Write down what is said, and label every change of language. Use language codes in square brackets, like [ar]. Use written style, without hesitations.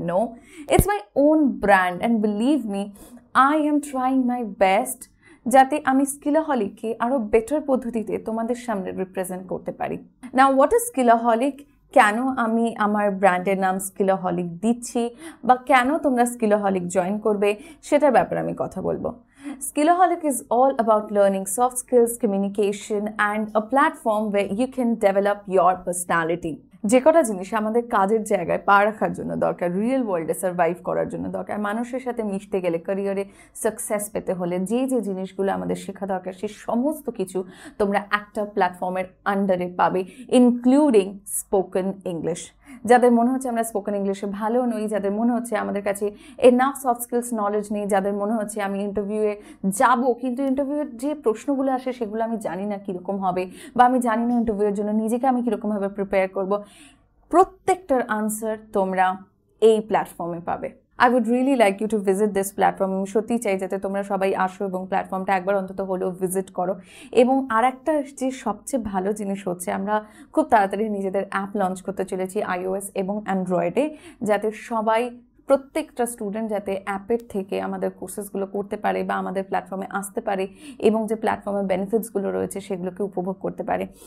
[en] no, it's my own brand and believe me I am trying my best [bn] যাতে আমি স্কিলাহলিককে আরও better পদ্ধতিতে তোমাদের সামনে রিপ্রেজেন্ট করতে পারি। [en] Now what is skillaholic? [bn] কেন আমি আমার ব্র্যান্ডের নাম স্কিলাহলিক দিচ্ছি বা কেন তোমরা স্কিলাহলিক জয়েন করবে সেটার ব্যাপারে আমি কথা বলবো। [en] Skillaholic is all about learning soft skills, communication, and a platform where you can develop your personality. [bn] যে কটা জিনিস আমাদের কাজের জায়গায় পা রাখার জন্য দরকার, রিয়েল ওয়ার্ল্ডে সার্ভাইভ করার জন্য দরকার, মানুষের সাথে মিশতে গেলে, ক্যারিয়ারে সাকসেস পেতে হলে যে যে জিনিসগুলো আমাদের শেখা দরকার, সেই সমস্ত কিছু তোমরা একটা প্ল্যাটফর্মের আন্ডারে পাবে, ইনক্লুডিং স্পোকেন ইংলিশ। যাদের মনে হচ্ছে আমরা স্পোকেন ইংলিশে ভালো নই, যাদের মনে হচ্ছে আমাদের কাছে এনাফ সফট স্কিলস নলেজ নেই, যাদের মনে হচ্ছে আমি ইন্টারভিউয়ে যাব কিন্তু ইন্টারভিউয়ের যে প্রশ্নগুলো আসে সেগুলো আমি জানি না কীরকম হবে, বা আমি জানি না ইন্টারভিউয়ের জন্য নিজেকে আমি কীরকমভাবে প্রিপেয়ার করব, প্রত্যেকটার আনসার তোমরা এই প্ল্যাটফর্মে পাবে। [en] I would really like you to visit this platform. [bn] আমি সত্যিই চাই যাতে তোমরা সবাই আসো এবং প্ল্যাটফর্মটা একবার অন্তত হলেও ভিজিট করো। এবং আর একটা যে সবচেয়ে ভালো জিনিস হচ্ছে, আমরা খুব তাড়াতাড়ি নিজেদের অ্যাপ লঞ্চ করতে চলেছি iOS এবং অ্যান্ড্রয়েডে, যাতে সবাই প্রত্যেকটা স্টুডেন্ট যাতে অ্যাপের থেকে আমাদের কোর্সেসগুলো করতে পারে বা আমাদের প্ল্যাটফর্মে আসতে পারে এবং যে প্ল্যাটফর্মের বেনিফিটসগুলো রয়েছে সেগুলোকে উপভোগ করতে পারে।